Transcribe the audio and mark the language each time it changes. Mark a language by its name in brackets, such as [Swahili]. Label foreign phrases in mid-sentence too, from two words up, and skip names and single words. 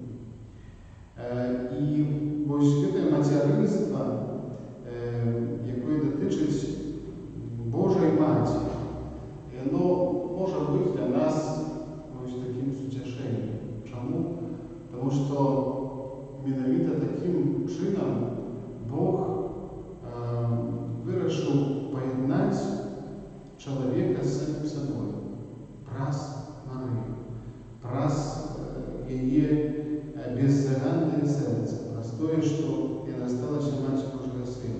[Ukrainian] І ось це материнство, яке дотичить Божої Матері, і воно може бути для нас ось таким утішенням. Чому? Тому що [Belarusian] менавіта такім чынам Бог вырашыў паяднаць чалавека з самім сабой праз Марыю, праз яе беззаганнае сэрца, праз тое, што яна сталася маці Божага Сына.